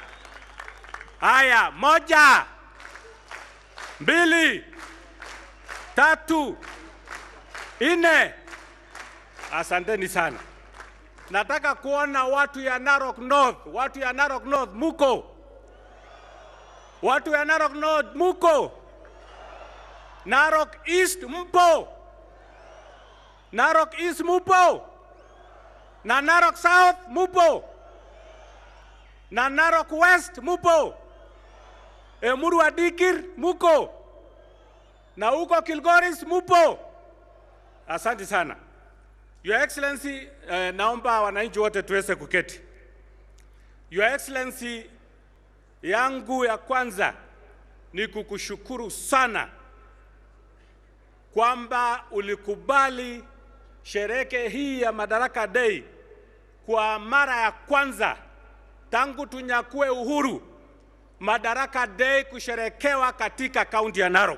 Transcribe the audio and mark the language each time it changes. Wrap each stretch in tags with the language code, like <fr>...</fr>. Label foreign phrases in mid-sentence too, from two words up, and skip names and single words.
<sw>Haya, 1 2 3 4. Asanteni sana. Nataka kuona watu ya Narok North, watu ya Narok North muko? Watu ya Narok North muko? Narok East mpo? Narok East mupo? Na Narok South mupo? Na Narok West mupo? Emuru Adikir muko? Na uko Kilgoris mupo? Asante sana.</sw> <en>Your Excellency,</en> <sw>naomba wananchi wote tuweze kuketi.</sw> <en>Your Excellency,</en> <sw>yangu ya kwanza ni kukushukuru sana kwamba ulikubali sherehe hii ya Madaraka Day kwa mara ya kwanza tangu tunyakue uhuru, Madaraka Day kusherekewa katika kaunti ya Narok.</sw>